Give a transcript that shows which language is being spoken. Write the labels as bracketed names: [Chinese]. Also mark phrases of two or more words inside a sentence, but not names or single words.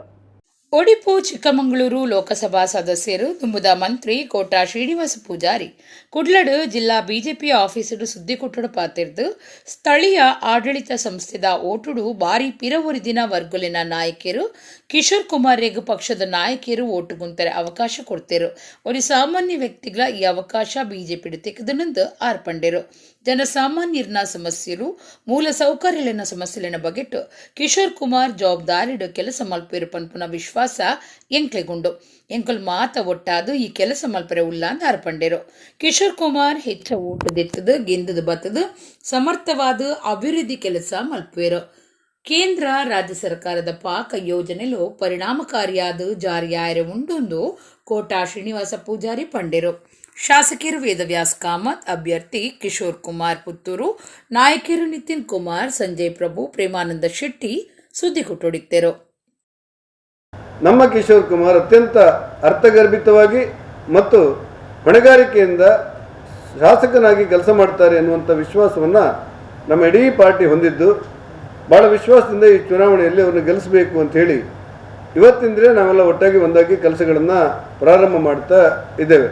[Tulu] ಒಡಿಪು ಚಿಕ್ಕಮಗಳೂರು ಲೋಕಸಭಾ ಸದಸ್ಯರು ದುಂಬುದ ಮಂತ್ರಿ ಕೋಟಾ ಶ್ರೀನಿವಾಸ ಪೂಜಾರಿ ಕುಡ್ಲಡು ಜಿಲ್ಲಾ ಬಿಜೆಪಿ ಆಫೀಸರು ಸುದ್ದಿ ಕೊಟ್ಟಡು ಪಾತಿರ್ದು ಸ್ಥಳೀಯ ಆಡಳಿತ ಸಂಸ್ಥೆದ ಓಟುಡು ಬಾರಿ ಪಿರವರಿದಿನ ವರ್ಗುಲಿನ ನಾಯಕಿಯರು ಕಿಶೋರ್ ಕುಮಾರ್ ರೆಗ್ ಪಕ್ಷದ ನಾಯಕಿಯರು ಓಟು ಗುಂತರೆ ಅವಕಾಶ ಕೊಡ್ತಿರು. ಒಂದು ಸಾಮಾನ್ಯ ವ್ಯಕ್ತಿಗಳ ಈ ಅವಕಾಶ ಬಿಜೆಪಿ ತೆಗೆದನೆಂದು ಆರ್ಪಂಡಿರು. ಜನಸಾಮಾನ್ಯರನ ಸಮಸ್ಯೆಲು, ಮೂಲ ಸೌಕರ್ಯಲಿನ ಸಮಸ್ಯೆಲಿನ ಬಗೆಟ್ಟು ಕಿಶೋರ್ ಕುಮಾರ್ ಜವಾಬ್ದಾರಿಡು ಕೆಲಸ ಮಲ್ಪಿರು ಪನ್ಪುನ ವಿಶ್ವಾಸ ಎಂಕ್ಲೆಗುಂಡು. ಎಂಕಲ್ ಮಾತ ಒಟ್ಟಾದು ಈ ಕೆಲಸ ಮಲ್ಪರೆ ಉಲ್ಲ ಅಂತ ಆರ್ಪಂಡಿರು. ಕಿಶೋರ್ ಕುಮಾರ್ ಹೆಚ್ಚ ಓಟದಿತ್ತದು ಗೆಂದದು ಬತ್ತದು ಸಮರ್ಥವಾದ ಅಭಿವೃದ್ಧಿ ಕೆಲಸ ಮಲ್ಪುವೆರು. ಕೇಂದ್ರ ರಾಜ್ಯ ಸರ್ಕಾರದ ಪಾಕ ಯೋಜನೆಲು ಪರಿಣಾಮಕಾರಿಯಾದ ಜಾರಿಯಾಯರೆ ಉಂಡೊಂದು ಕೋಟಾ ಶ್ರೀನಿವಾಸ ಪೂಜಾರಿ ಪಂಡಿರು. ಶಾಸಕಿಯರು ವೇದವ್ಯಾಸ್ ಕಾಮತ್, ಅಭ್ಯರ್ಥಿ ಕಿಶೋರ್ ಕುಮಾರ್ ಪುತ್ತೂರು, ನಾಯಕಿಯರು ನಿತಿನ್ ಕುಮಾರ್, ಸಂಜಯ್ ಪ್ರಭು, ಪ್ರೇಮಾನಂದ ಶೆಟ್ಟಿ ಸುದ್ದಿ ಕೊಟ್ಟೊಡಿತ್ತರು. [Kannada] ನಮ್ಮ ಕಿಶೋರ್ ಕುಮಾರ್ ಅತ್ಯಂತ ಅರ್ಥಗರ್ಭಿತವಾಗಿ ಮತ್ತು ಹೊಣೆಗಾರಿಕೆಯಿಂದ ಶಾಸಕನಾಗಿ ಕೆಲಸ ಮಾಡ್ತಾರೆ ಎನ್ನುವಂಥ ವಿಶ್ವಾಸವನ್ನು ನಮ್ಮ ಇಡೀ ಪಾರ್ಟಿ ಹೊಂದಿದ್ದು, ಭಾಳ ವಿಶ್ವಾಸದಿಂದ ಈ ಚುನಾವಣೆಯಲ್ಲಿ ಅವರನ್ನು ಗೆಲ್ಲಿಸಬೇಕು ಅಂಥೇಳಿ ಇವತ್ತಿಂದಲೇ ನಾವೆಲ್ಲ ಒಟ್ಟಾಗಿ ಒಂದಾಗಿ ಕೆಲಸಗಳನ್ನು ಪ್ರಾರಂಭ ಮಾಡ್ತಾ ಇದ್ದೇವೆ.